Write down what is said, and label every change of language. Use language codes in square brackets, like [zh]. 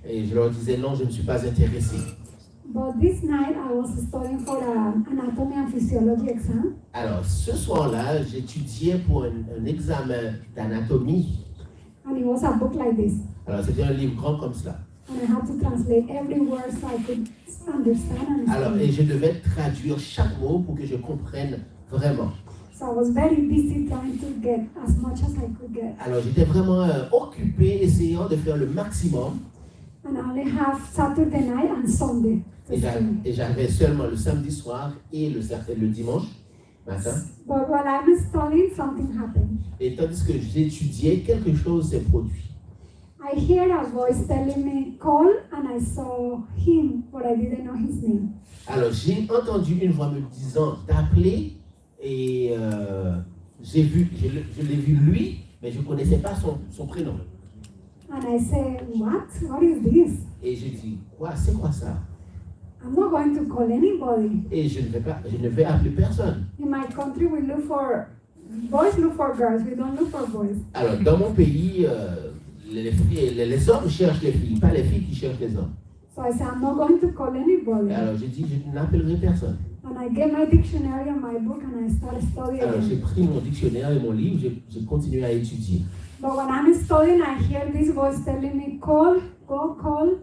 [fr] Et je leur disais non, je ne suis pas intéressé. [en] But this night I was studying for an anatomy and physiology exam. [fr] Alors ce soir-là, j'étudiais pour un examen d'anatomie. [en] And it was a book like this. [fr] Alors c'était un livre grand comme cela. [en] And I had to translate every word so I could understand. [fr] Alors et je devais traduire chaque mot pour que je comprenne vraiment. [en] So I was very busy trying to get as much as I could get. [fr] Alors j'étais vraiment occupé, essayant de faire le maximum. [en] And I only have Saturday night and Sunday. [fr] Et j'avais seulement le samedi soir et le dimanche matin. [en] But while I was studying, something happened. [fr] Et tandis que j'étudiais, quelque chose s'est produit. [en] I heard a voice telling me, call, and I saw him, but I didn't know his name. [fr] Alors j'ai entendu une voix me disant d'appeler et je l'ai vu lui, mais je ne connaissais pas son prénom. [en] And I said, what? What is this? [fr] Et je dis, quoi, c'est quoi ça? [en] I'm not going to call anybody. [fr] Et je ne vais appeler personne. [en] In my country, we look for, boys look for girls, we don't look for boys. [fr] Alors dans mon pays, les hommes cherchent les filles, pas les filles qui cherchent les hommes. [en] So I said, I'm not going to call anybody. [fr] Alors j'ai dit, je n'appellerai personne. [en] And I get my dictionary and my book and I started studying. [fr] Alors j'ai pris mon dictionnaire et mon livre, j'ai continué à étudier. [en] But when I'm studying, I hear this voice telling me, call, go call,